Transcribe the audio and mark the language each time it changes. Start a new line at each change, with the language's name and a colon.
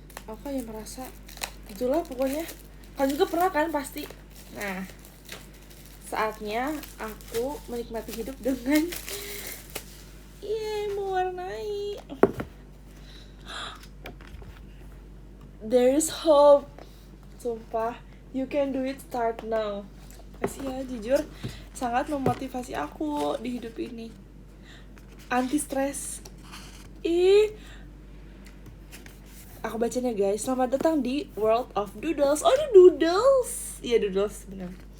Indonesian: Aku kayak merasa itulah pokoknya. Kan juga pernah kan pasti. Nah, saatnya aku menikmati hidup dengan mewarnai.
English: There's hope.
Indonesian: Sumpah,
English: you can do it, start now.
Indonesian: Kasih ya, jujur sangat memotivasi aku di hidup ini. Anti stres. Aku bacanya guys. Selamat datang di World of Doodles. Oh, ini Doodles. Iya, Doodles, benar.